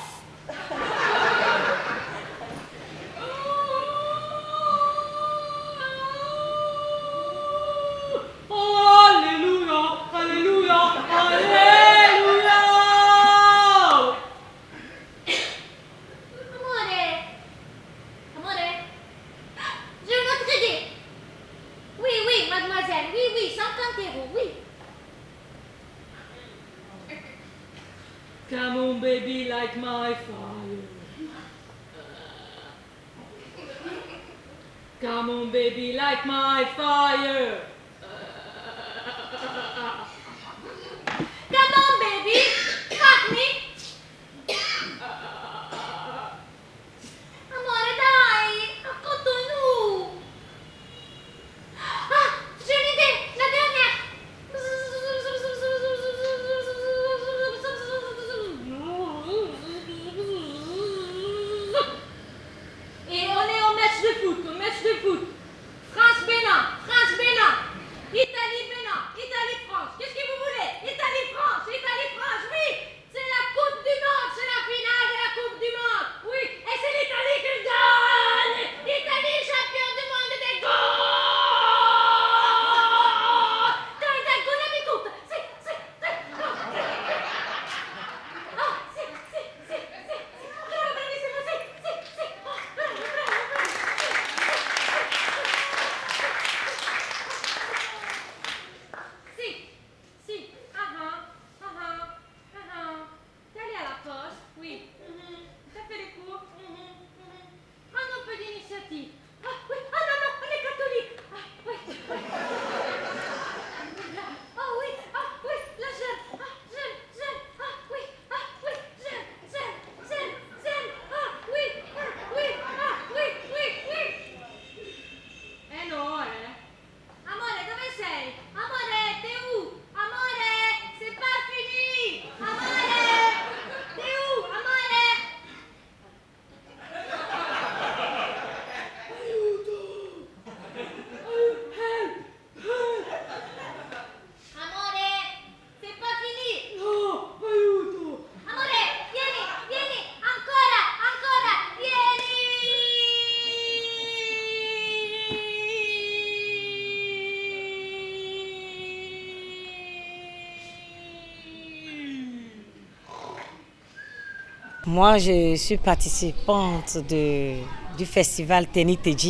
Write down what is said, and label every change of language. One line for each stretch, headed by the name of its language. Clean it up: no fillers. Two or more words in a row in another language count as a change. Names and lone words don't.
French: Alléluia, Alléluia, Alléluia. Amore, j'ai une autre idée. Oui, oui, mademoiselle, oui, oui, 50 euros, oui.
English: Come on, baby, like my fire. Come on, baby, like my fire. Come on, baby, fuck me.
Italian: Amore, dai, accontonu.
French: Ah, j'ai une idée, la dernière. Et on est au match de foot, France-Bénin, France-Bénin, Italie-Bénin, Italie-France. Qu'est-ce que vous voulez? Italie-France, Italie-France, oui. C'est la Coupe du Monde, c'est la finale de la Coupe du Monde. Oui, et c'est l'Italie qui gagne. L'Italie, champion du monde des goals.
Italian: Dai, dai, golami tutto. Sì, sì, sì. Ah, sì, sì, sì, sì. Bravo, bravissimo, sì, sì, sì. Oh, bravo, bravo, bravo. Sì, sì,
French: D'aller à la poste, oui. T'as fait les cours. Prendre un peu d'initiative. Ah oui, ah non, non, on est catholique. Ah oui. Ah oui, la jeune. Ah, jeune, ah oui, jeune. Ah oui, oui.
Italian: Eh non, Amore, dove sei? Amore,
French: t'es où? Amore, c'est pas fini. Amore, t'es où?
Italian: Amore. Amore,
French: c'est pas fini.
Italian: No, aiuto. Amore, vieni, ancora,
French: Moi, je suis participante du festival Teniteji.